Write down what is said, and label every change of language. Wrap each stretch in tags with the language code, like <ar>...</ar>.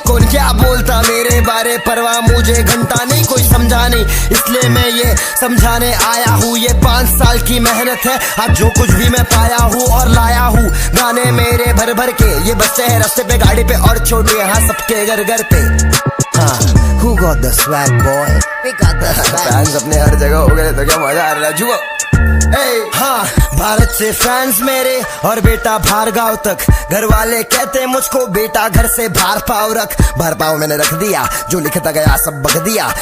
<hi>कौन क्या बोलता मेरे बारे परवाह मुझे घंटा नहीं, कोई समझा नहीं, इसलिए मैं ये समझाने आया हूँ। ये 5 साल की मेहनत है, आज जो कुछ भी मैं पाया हूँ और लाया हूँ। गाने मेरे भर भर के ये बच्चे हैं रास्ते पे गाड़ी पे और छोटे यहाँ सबके घर घर पे।</hi> <en>हाँ, who got the swag boy? We got the swag.</en> <hi>Fans अपने हर जगह हो गए तो क्या मजा आ रहा है जुआ। हाँ, भारत से फैंस मेरे और बेटा भार्गव तक। घर वाले कहते मुझको बेटा घर से बाहर पाव रख। बाहर पाव मैंने रख दिया, जो लिखता गया सब बग दिया।</hi>